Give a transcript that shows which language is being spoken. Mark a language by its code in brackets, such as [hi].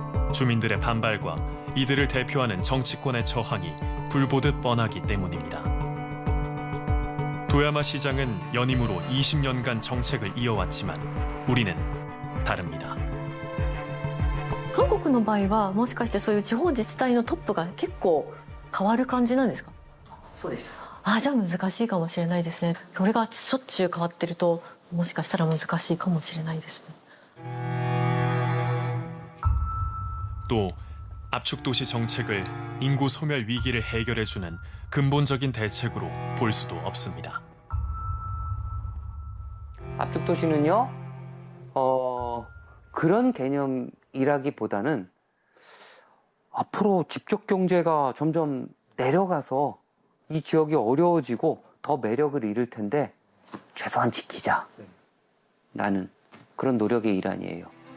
[ko] 주민들의 반발과 이들을 대표하는 정치권의 저항이 불보듯 뻔하기 때문입니다. 도야마 시장은 연임으로 20년간 정책을 이어왔지만 우리는 다릅니다. [ja] 韓国の場合はもしかしてそういう地方自治体のトップが結構変わる感じなんですか？そうです。じゃあ難しいかもしれないですね。これがしょっちゅう変わってるともしかしたら難しいかもしれないですね。 [ko] 또 압축도시 정책을 인구 소멸 위기를 해결해주는 근본적인 대책으로 볼 수도 없습니다. 압축도시는요, 그런 개념이라기보다는 앞으로 직접 경제가 점점 내려가서 이 지역이 어려워지고 더 매력을 잃을 텐데 최소한 지키자라는 그런 노력의 일환이에요.